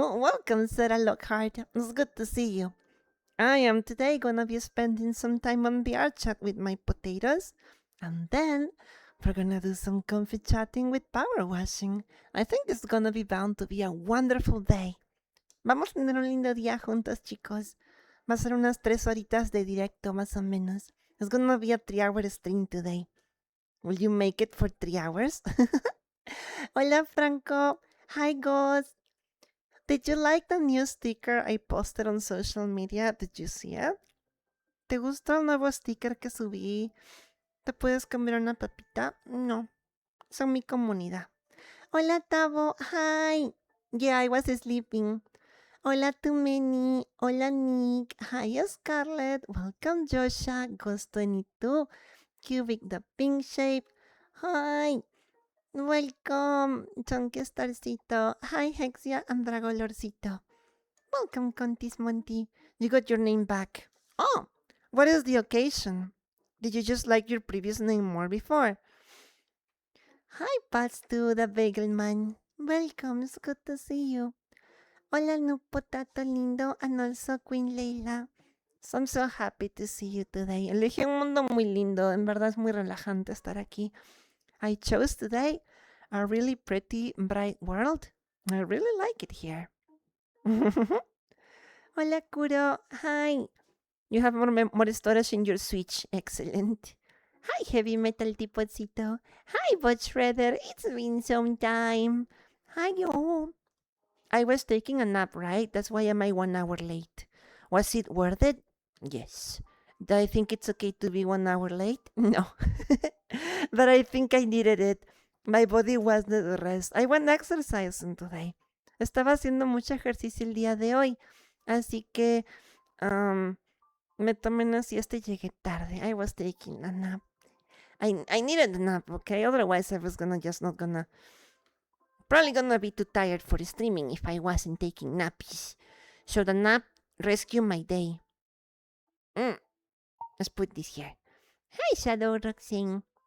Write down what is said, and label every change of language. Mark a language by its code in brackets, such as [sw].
[en] Welcome, Sarah Lockhart. It's good to see you. I am today gonna be spending some time on VRchat with my potatoes. And then we're gonna do some comfy chatting with power washing. I think it's gonna be bound to be a wonderful day. [es] Vamos a tener un lindo día juntos, chicos. Va a ser unas 3 horitas de directo, más o menos. [en] It's gonna be a 3-hour stream today. Will you make it for 3 hours? Hola, Franco. Hi, Ghost. Did you like the new sticker I posted on social media? Did you see it? [es] ¿Te gustó el nuevo sticker que subí? ¿Te puedes comer una papita? No. Son mi comunidad. Hola, Tavo. Hi. [en] Yeah, I was sleeping. Hola, Tumeni. Hola, Nick. Hi, Scarlett. Welcome, Joshua. Ghost22. Cubic the pink shape. Hi. Welcome, Chunky Starcito. Hi, Hexia and Dragolorcito. Welcome, Contis Monty. You got your name back. Oh, what is the occasion? Did you just like your previous name more before? Hi, Pastu, the Bagel Man. Welcome, it's good to see you. [es] Hola, no potato lindo, [en] and also Queen Leila. So I'm so happy to see you today. [es] Elegí un mundo muy lindo. En verdad es muy relajante estar aquí. [en] I chose today a really pretty, bright world. I really like it here. Hola, Kuro. Hi. You have more storage in your Switch. Excellent. Hi, Heavy Metal Tipocito. Hi, Bot Shredder. It's been some time. Hi, yo. I was taking a nap, right? That's why am I 1 hour late. Was it worth it? Yes. Do I think it's okay to be 1 hour late? No. But I think I needed it. My body was the rest. I went exercising today. [es] Estaba haciendo mucho ejercicio el día de hoy. Así que me tomé una siesta y llegué tarde. [en] I was taking a nap. I needed a nap, okay? Otherwise I was probably gonna be too tired for streaming if I wasn't taking nappies. So the nap rescued my day. Let's put this here. Hi, Shadow Roxane.